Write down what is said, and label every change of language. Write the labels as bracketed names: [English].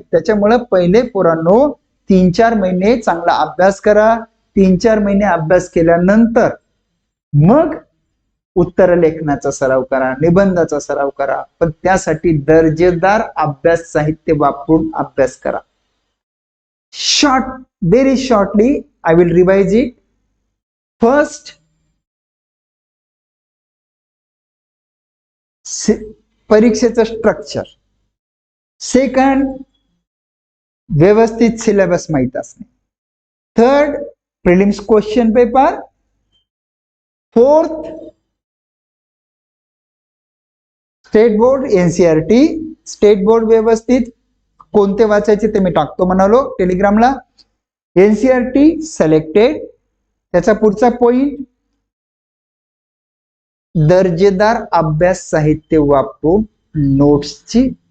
[Marathi] त्याच्यामुळे पहिले पोरांनो 3-4 महिने चांगला अभ्यास करा. 3-4 महिने अभ्यास केल्यानंतर मग उत्तर लेखनाचा सराव करा, निबंधाचा सराव करा. पण त्यासाठी दर्जेदार अभ्यास साहित्य वापरून अभ्यास करा. [English] very shortly I will revise it. [Marathi] First, परीक्षेचं स्ट्रक्चर. सेकंड, व्यवस्थित सिलेबस माहित असणे. Third, prelims question paper. Fourth, state board NCERT. State board व्यवस्थित कोणते वाचायचे ते मी टाकतो म्हणालो टेलिग्रामला. NCERT selected. त्याचा पुढचा पॉइंट, दर्जेदार अभ्यास साहित्य वापरून नोट्सची